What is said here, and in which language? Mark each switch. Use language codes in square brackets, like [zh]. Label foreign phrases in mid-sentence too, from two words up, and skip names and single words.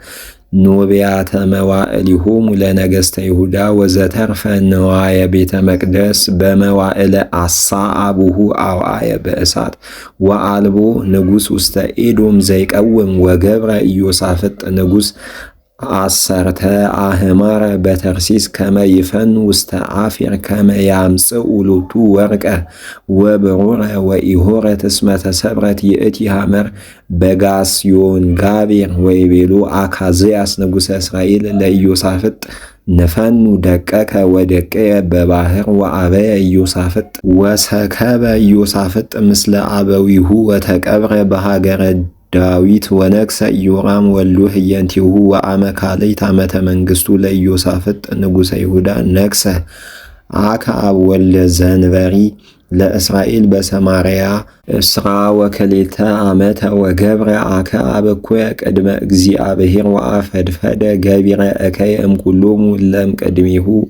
[gez] ኖቢያተ መዋዕሊሆሙ ለነገሥተ ይሁዳ ወዘተርፈ ነዋየ ቤተ መቅደስ በመዋዕለ አሳ አቡሁ አውዓየ በእሳት ወአልቦ ንጉሥ ውስተ ኤዶም ዘይቀውም ወገብረ ኢዮሳፍጥ ንጉሥ አሰርተ አህማረ በተርሲስ ከመ ይፈኑ ውስተ አፊር ከመ ያምጽኡ ሎቱ ወርቀ ወብሩረ ወኢሆረ እስመ ተሰብረት ይእቲ ሐመር በጋስዮን ጋቤር ወይቤሎ አካዝያስ ንጉሠ እስራኤል ለኢዮሳፍጥ ንፈኑ ደቀከ ወደቀየ በባህር ወአበየ ኢዮሳፍጥ ወሰከበ ኢዮሳፍጥ ምስለ አበዊሁ ወተቀብረ በሃገረ ዳዊት ወነግሠ ኢዮራም ወልዱ ህየንቲሁ ወአመ ካልእት ዓመተ መንግሥቱ ለኢዮሳፍጥ ንጉሠ ይሁዳ ነግሠ አክዓብ ወልደ ዘንበሪ ለእስራኤል በሰማርያ እስራ ወክልኤተ ዓመተ ወገብረ አክዓብ እኩየ ቅድመ እግዚአብሔር ወአፈድፈደ ገቢረ እከየ እምኩሎሙ ለእምቅድሚሁ